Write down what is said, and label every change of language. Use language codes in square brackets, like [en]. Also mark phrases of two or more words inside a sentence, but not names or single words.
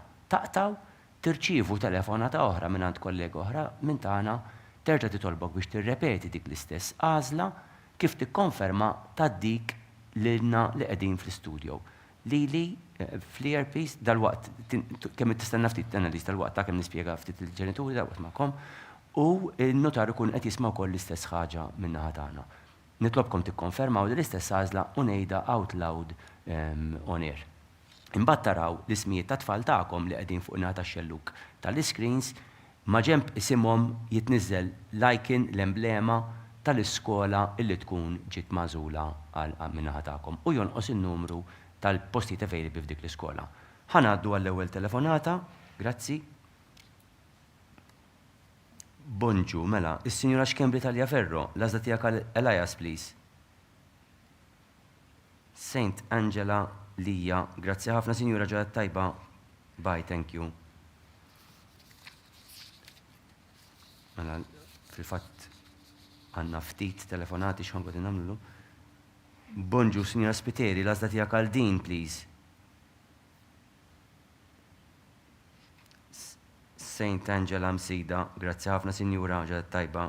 [mt] Taqtaw tirċievu telefonata oħra mingħand kollega oħra minn tagħna terġa' titolbok biex tirrepeti dik l-istess għażla kif tikkonferma ta' dik lilna li qegħdin fl-istudju. Lili fl-earpiece dal-waqt kemm tistenna ftit analyż tal-waqt ta' kemm nispjega ftit il-ġenituri dal-waqt magħkom u n-notar ikun qed jisma' wkoll l-istess ħaġa min-naħa tagħna. Nitlobkom tikkonfermaw l-istess għażla u ngħidha [en] out loud on air. [mt] Imbagħad taraw l-ismijiet ta' tfal tagħkom li qegħdin fuq ingħata x-xelluk tal-iscreens ma' ġenb isimhom jitniżżel l-icon l-emblema tal-iskola illi tkun ġiet magħżula għal min-naħa tagħkom u jonqos in-numru tal-postijiet available f'dik l-iskola. Ħanaddu għall-ewwel telefonata, grazzi. Bonġu, mela, is-Sinjura Xkembri Taljaferro, l-għażla tiegħek Elias, please. Saint Angela Lija, grazzi ħafna Sinjura ġadet tajba. Bye, thank you. Mela, fil-fatt għandna ftit telefonati x'ħankod nagħmlu. Bonġu, Sinjura Spiteri, l-għażla tiegħek Aldin, please. Saint Angela Msida, grazzi ħafna Sinjura ġadet tajba.